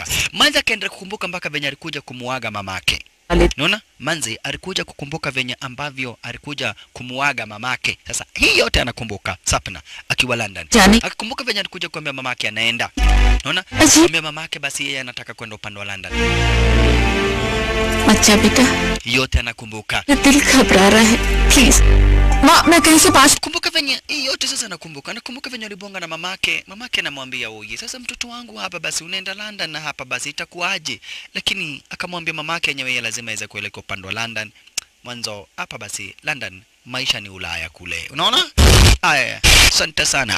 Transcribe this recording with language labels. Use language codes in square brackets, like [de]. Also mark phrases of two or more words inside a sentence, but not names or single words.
[sw] Manze akaendelea kukumbuka mpaka venye alikuja kumuaga mamake. Unaona? Manze alikuja kukumbuka venye ambavyo alikuja kumuaga mamake. Sasa hii yote anakumbuka Sapna akiwa London. Akakumbuka venye alikuja kuambia mamake anaenda. Unaona? Kuambia mamake basi yeye anataka kwenda upande wa London. [hi] अच्छा बेटा [sw] yote anakumbuka. [hi] दिल घबरा रहा है प्लीज माँ मैं कहीं से पास [sw] Kumbuka venye hii yote sasa nakumbuka. Nakumbuka venye alibonga na mamake. Mamake anamwambia oye, sasa mtoto wangu hapa basi unaenda London na hapa basi itakuaje? Lakini akamwambia mamake yenyewe yeye lazima aweze kuelekea upande wa London. Mwanzo hapa basi London maisha ni Ulaya kule. Unaona? Aya, asante sana.